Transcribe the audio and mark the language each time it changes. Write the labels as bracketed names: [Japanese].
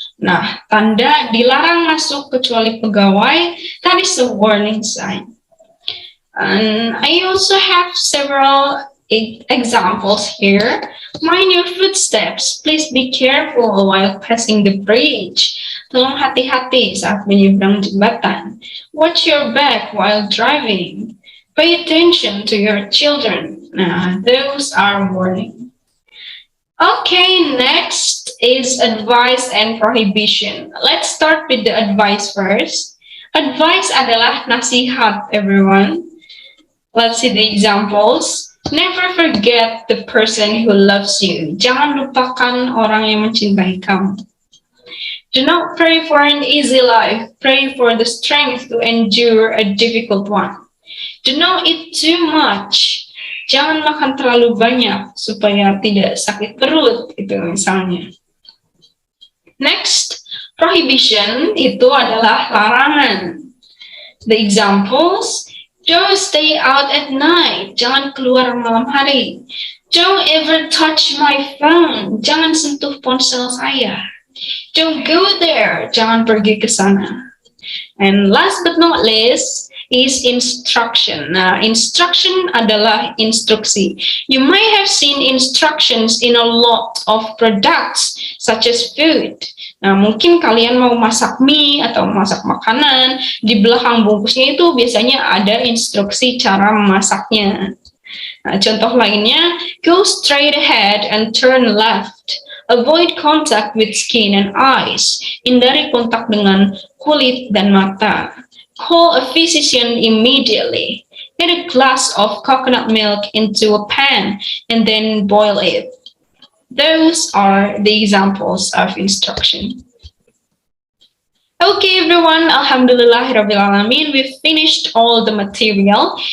[Indonesian] Nah, tanda dilarang masuk kecuali pegawai, [English] that is a warning sign. And I also have several examples here. Mind your footsteps. Please be careful while passing the bridge. [Indonesian] Tolong hati-hati saat menyeberang jembatan. [English] Watch your back while driving. Pay attention to your children. Nah, those are warning. Okay, next is advice and prohibition. Let's start with the advice first. [Indonesian] Advice adalah nasihat, everyone. [English] Let's see the examples. Never forget the person who loves you. [Indonesian] Jangan lupakan orang yang mencintai kamu. [English] Do not pray for an easy life. Pray for the strength to endure a difficult one. Do not eat too much. [Indonesian] Jangan makan terlalu banyak supaya tidak sakit perut, itu misalnya. Next, prohibition itu adalah larangan. [English] The examples, don't stay out at night, [Indonesian] jangan keluar malam hari. [English] Don't ever touch my phone, [Indonesian] jangan sentuh ponsel saya. [English] Don't go there, [Indonesian] jangan pergi ke sana. [English] And last but not least is instruction. [Indonesian] Nah, instruction adalah instruksi. [English] You might have seen instructions in a lot of products such as food. [Indonesian] Nah, mungkin kalian mau masak mie atau masak makanan, di belakang bungkusnya itu biasanya ada instruksi cara memasaknya. [English] Nah, [Indonesian] contoh lainnya, [English] go straight ahead and turn left. Avoid contact with skin and eyes. [Indonesian] Hindari kontak dengan kulit dan mata. [English] Call a physician immediately. Get a glass of coconut milk into a pan and then boil it. Those are the examples of instruction. Okay, everyone, Alhamdulillahirrabbilalamin, we've finished all the material.